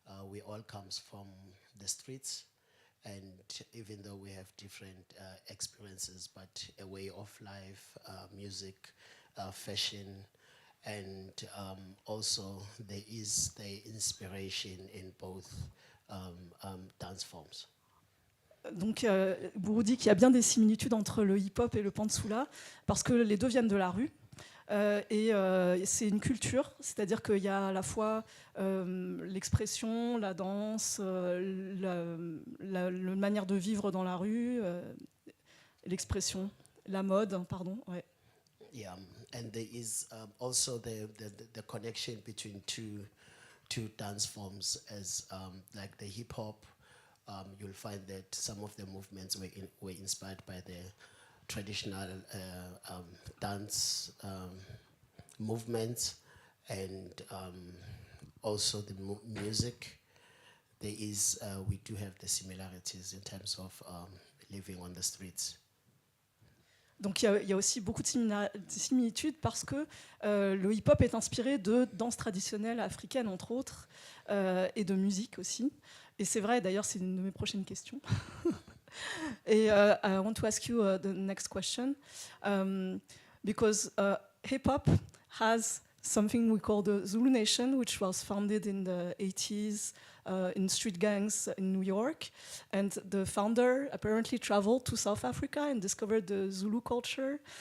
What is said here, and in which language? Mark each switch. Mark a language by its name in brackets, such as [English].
[English] We all comes from the streets, and even though we have different experiences, but a way of life, music, fashion, and also there is the inspiration in both dance forms. [French] Donc, Buru dit qu'il y a bien des similitudes entre le hip-hop et le pantsula, parce que les deux viennent de la rue. Et c'est une culture, c'est-à-dire qu'il y a à la fois l'expression, la danse, la manière de vivre dans la rue, l'expression, la mode, pardon. Ouais. [English] Yeah, and there is also the connection between two dance forms as like the hip hop. You'll find that some of the movements were inspired by the traditional dance movements, and also the music. There is, we do have the similarities in terms of living on the streets. [French] Donc il y a aussi beaucoup de similitudes parce que le hip-hop est inspiré de danses traditionnelles africaines, entre autres, et de musique aussi. Et c'est vrai, d'ailleurs, c'est une de mes prochaines questions. Et [English] I want to ask you the next question. Because hip-hop has something we call the Zulu Nation, which was founded in the 80s in street gangs in New York. And the founder apparently traveled to South Africa and discovered the Zulu culture.